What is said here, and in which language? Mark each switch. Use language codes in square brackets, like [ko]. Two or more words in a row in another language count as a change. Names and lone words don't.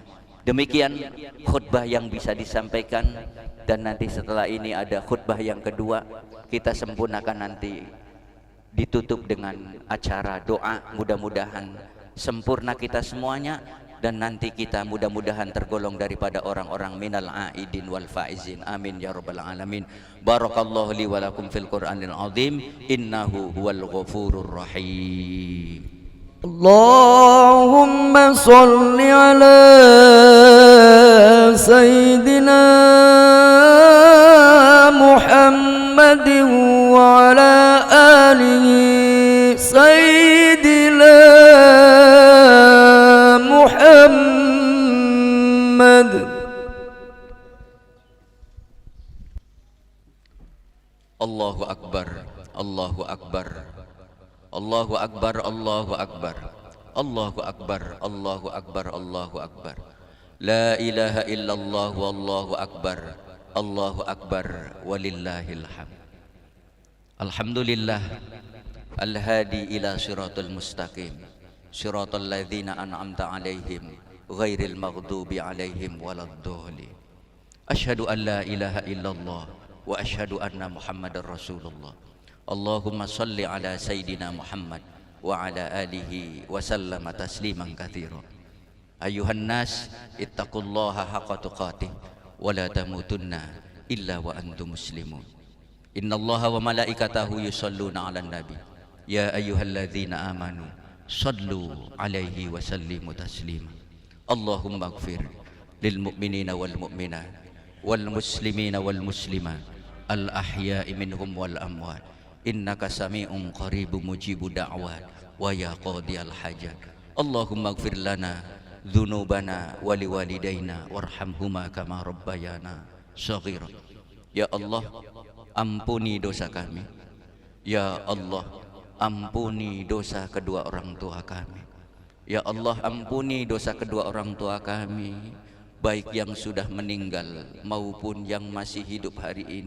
[id] Demikian khutbah yang bisa disampaikan, dan nanti setelah ini ada khutbah yang kedua. Kita sempurnakan nanti, ditutup dengan acara doa. Mudah-mudahan sempurna kita semuanya, dan nanti kita mudah-mudahan tergolong daripada orang-orang [ar] من العائدين والفائزين. آمين يا رب العالمين. بارك الله لي ولكم في القرآن العظيم إنه هو الغفور الرحيم. اللهم صل على سيدنا محمد وعلى آله سيدنا محمد. الله أكبر الله أكبر الله أكبر الله أكبر الله أكبر الله أكبر الله أكبر. لا إله إلا الله والله أكبر الله أكبر ولله الحمد. الحمد لله الهادي إلى صراط المستقيم صراط الذين أنعمت عليهم غير المغضوب عليهم ولا الضالين. أشهد أن لا إله إلا الله وأشهد أن محمدا رسول الله. اللهم صل على سيدنا محمد وعلى آله وسلم تسليما كثيرا. أيها الناس اتقوا الله حق تقاته ولا تموتن إلا وأنتم مسلمون. إن الله وملائكته يصلون على النبي. يا أيها الذين آمنوا صلوا عليه وسلموا تسليما. اللهم اغفر للمؤمنين والمؤمنات والمسلمين والمسلمات الأحياء منهم والأموات. إنك سميع قريب مجيب الدعوات ويا قاضي الحاجات. اللهم اغفر لنا ذنوبنا ولوالدينا وارحمهما كما ربيانا صغيرا. يا الله, [id] ampuni dosa kami. [ar] يا الله, [id] ampuni dosa kedua orang tua kami. [ar] يا الله, [id] ampuni dosa kedua orang tua kami, baik yang sudah meninggal maupun yang masih hidup hari ini.